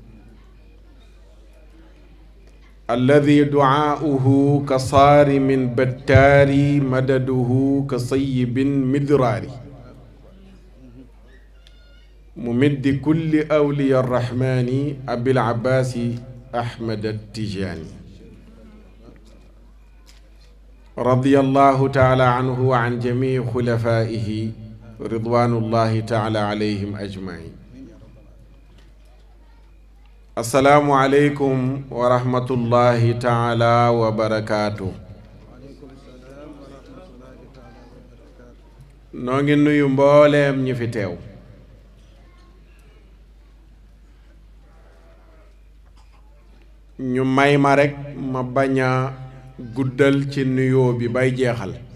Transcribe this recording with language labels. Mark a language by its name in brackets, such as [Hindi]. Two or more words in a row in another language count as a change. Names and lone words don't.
[Arabic] الذي دعاؤه كصارم بتار مدده كصيب مدرار ممد كل أولياء الرحمن أبي العباس أحمد التجاني رضي الله تعالى عنه وعن جميع خلفائه رضوان الله تعالى عليهم أجمعين السلام عليكم ورحمة الله تعالى وبركاته [Wolof] noo ngi nuyu mbooleem ñi fi teew ñu may ma rekk ma bañ a guddal ci nuyoo bi bay jeexal